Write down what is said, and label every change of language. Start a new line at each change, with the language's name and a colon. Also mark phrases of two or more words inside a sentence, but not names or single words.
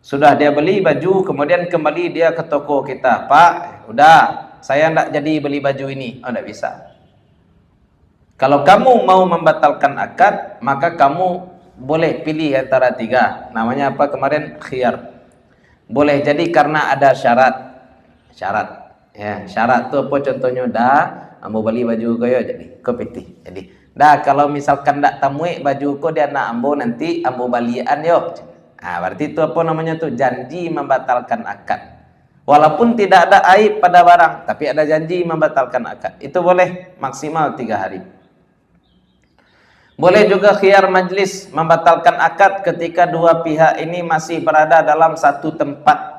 Indonesian: Sudah dia beli baju, kemudian kembali dia ke toko kita, Pak, udah, saya tidak jadi beli baju ini. Oh, tidak bisa. Kalau kamu mau membatalkan akad, maka kamu boleh pilih antara tiga. Namanya apa kemarin? Khiyar. Boleh jadi karena ada syarat. Ya, syarat tu apa contohnya?
Minangkabau: Dah, ambo beli baju kau jadi, kau pitih. Jadi, dah kalau misalkan tak tamui baju kau dia nak ambo nanti ambo balian yo.
Indonesian: Berarti itu apa namanya tuh? Janji membatalkan akad. Walaupun tidak ada aib pada barang, tapi ada janji membatalkan akad. Itu boleh maksimal 3 hari. Boleh juga
Arabic: خيار مجلس,
Indonesian: membatalkan akad ketika dua pihak ini masih berada dalam satu tempat.